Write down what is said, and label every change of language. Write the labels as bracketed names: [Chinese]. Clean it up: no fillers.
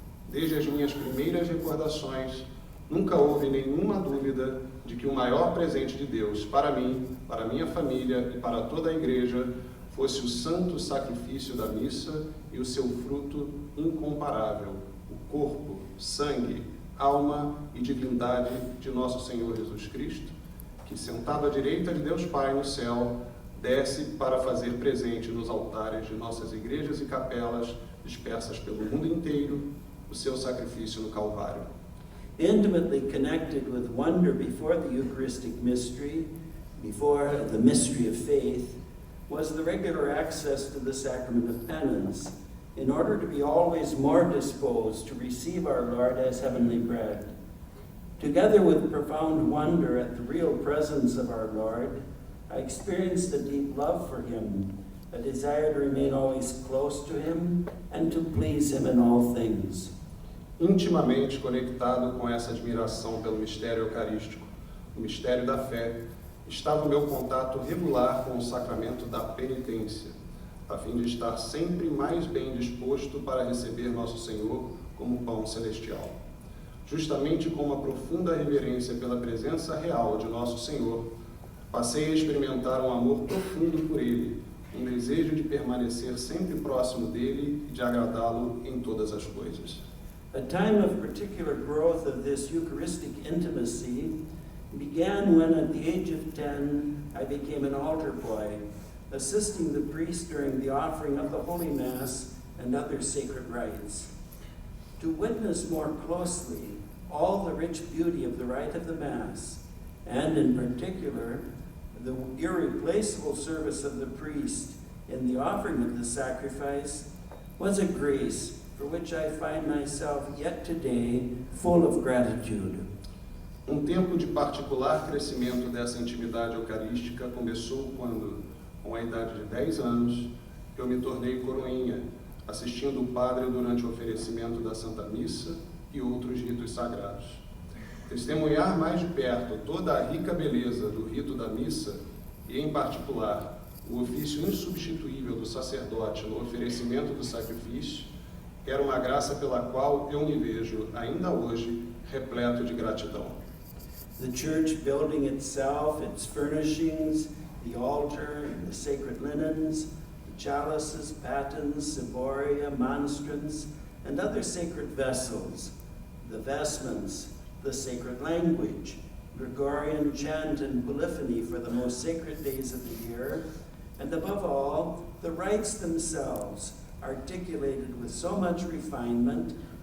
[Portuguese] Desde as minhas primeiras recordações, nunca houve nenhuma dúvida de que o maior presente de Deus para mim, para minha família e para toda a Igreja fosse o santo sacrifício da missa e o seu fruto incomparável, o corpo, sangue, alma e divindade de nosso Senhor Jesus Cristo, que, sentado à direita de Deus Pai no céu, desce para fazer presente nos altares de nossas igrejas e capelas dispersas pelo mundo inteiro o seu sacrifício no Calvário. [English] Intimately connected with wonder before the Eucharistic mystery, before the mystery of faith, was the regular access to the sacrament of penance, in order to be always more disposed to receive our Lord as heavenly bread. Together with profound wonder at the real presence of our Lord, I experienced a deep love for him, a desire to remain always close to him and to please him in all things. [Portuguese] Intimamente conectado com essa admiração pelo mistério eucarístico, o mistério da fé, estava o meu contato regular com o sacramento da penitência, a fim de estar sempre mais bem disposto para receber nosso Senhor como pão celestial. Justamente com uma profunda reverência pela presença real de nosso Senhor, passei a experimentar um amor profundo por Ele, um desejo de permanecer sempre próximo dele e de agradá-lo em todas as coisas. [English] A time of particular growth of this Eucharistic intimacy began when, at the age of 10, I became an altar boy, assisting the priest during the offering of the Holy Mass and other sacred rites. To witness more closely all the rich beauty of the rite of the Mass, and in particular, the irreplaceable service of the priest in the offering of the sacrifice, was a grace for which I find myself yet today full of gratitude. [Portuguese] Tempo de particular crescimento dessa intimidade eucarística começou quando, com a idade de 10 anos, eu me tornei coroinha, assistindo o padre durante o oferecimento da Santa Missa e outros ritos sagrados. Testemunhar mais de perto toda a rica beleza do rito da missa e, em particular, o ofício insubstituível do sacerdote no oferecimento do sacrifício, era uma graça pela qual eu me vejo, ainda hoje, repleto de gratidão. [English] The church building itself, its furnishings, the altar, the sacred linens, the chalices, patens, ciboria, monstrance, and other sacred vessels, the vestments, the sacred language, Gregorian chant and polyphony for the most sacred days of the year, and above all, the rites themselves, articulated with so much refinement,